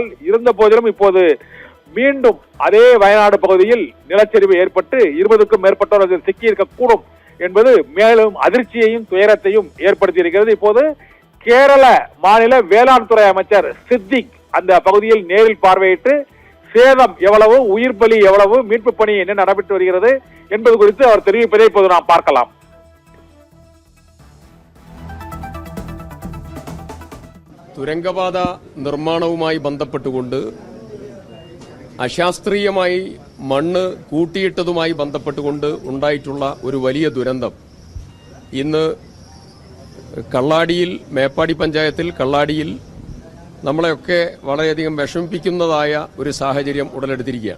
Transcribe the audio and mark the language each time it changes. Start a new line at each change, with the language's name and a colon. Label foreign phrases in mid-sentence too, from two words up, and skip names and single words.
Tamil: இருந்த போதிலும் இப்போது மீண்டும் அதே வயநாடு பகுதியில் நிலச்சரிவு ஏற்பட்டு 20க்கும் மேற்பட்டோர் சிக்கி இருக்கக்கூடும் என்பது மேலும் அதிர்ச்சியையும் துயரத்தையும் ஏற்படுத்தி இருக்கிறது. இப்போது கேரள மாநில வேளாண் துறை அமைச்சர் சித்திக் அந்த பகுதியில் நேரில் பார்வையிட்டு சேதம் எவ்வளவு, உயிர் பலி எவ்வளவு, மீட்பு பணி என்ன நடைபெற்று வருகிறது என்பது குறித்து அவர் தெரிவிப்பதை இப்போது நாம் பார்க்கலாம்.
Malayalam: തുരങ്കപാത നിർമ്മാണവുമായി ബന്ധപ്പെട്ടുകൊണ്ട് അശാസ്ത്രീയമായി മണ്ണ് കൂട്ടിയിട്ടതുമായി ബന്ധപ്പെട്ടുകൊണ്ട് ഉണ്ടായിട്ടുള്ള ഒരു വലിയ ദുരന്തം ഇന്ന് കള്ളാടിയിൽ, മേപ്പാടി പഞ്ചായത്തിൽ കള്ളാടിയിൽ നമ്മളെയൊക്കെ വളരെയധികം വിഷമിപ്പിക്കുന്നതായ ഒരു സാഹചര്യം ഉടലെടുത്തിരിക്കുകയാണ്.